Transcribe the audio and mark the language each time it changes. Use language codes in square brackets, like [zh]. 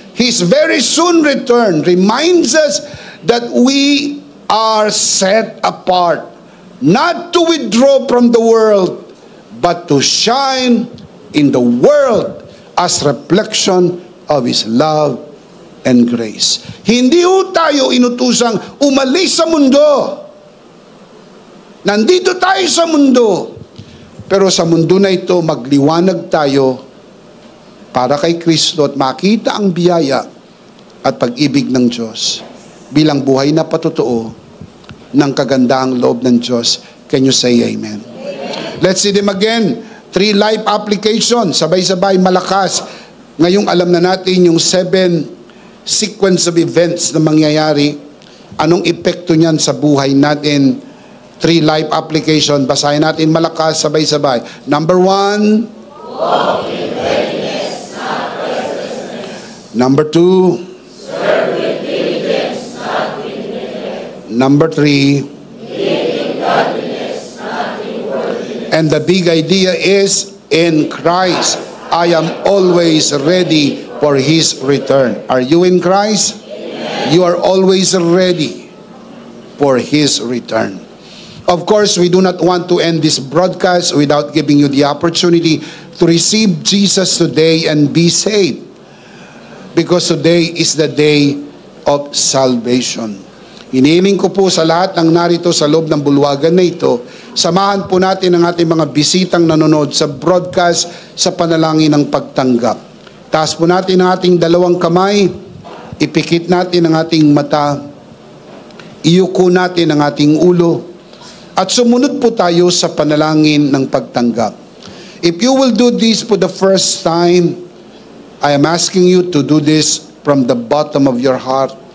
[en] His very soon return reminds us that we are set apart, not to withdraw from the world, but to shine in the world as reflection of His love and grace. [tl] Hindi ho tayo inutusang umalis sa mundo. Nandito tayo sa mundo, pero sa mundo na ito, magliwanag tayo para kay Kristo at makita ang biyaya at pag-ibig ng Diyos bilang buhay na patotoo ng kagandahang loob ng Diyos. [en] Can you say amen? Let's see them again. 3 life application. [tl] Sabay-sabay, malakas. Ngayong alam na natin yung 7 [en] sequence of events [tl] na mangyayari. Anong epekto niyan sa buhay natin? [en] 3 life application. [tl] Basahin natin malakas, sabay-sabay. [en] Number 1. Walk in readiness, not restlessness. Number 2. Serve with diligence, not with neglect. Number 3. Live in godliness, not in worldliness. And the big idea is, in Christ, I am always ready for His return. Are you in Christ? Amen. You are always ready for His return. Of course, we do not want to end this broadcast without giving you the opportunity to receive Jesus today and be saved. Because today is the day of salvation. [tl] Hinihiling ko po sa lahat ng narito sa loob ng bulwagan na ito, samahan po natin ang ating mga bisitang nanonood sa broadcast sa panalangin ng pagtanggap. Taas po natin ang ating 2 kamay, ipikit natin ang ating mata, iyuko natin ang ating ulo, at sumunod po tayo sa panalangin ng pagtanggap. [en] If you will do this for the first time, I am asking you to do this from the bottom of your heart.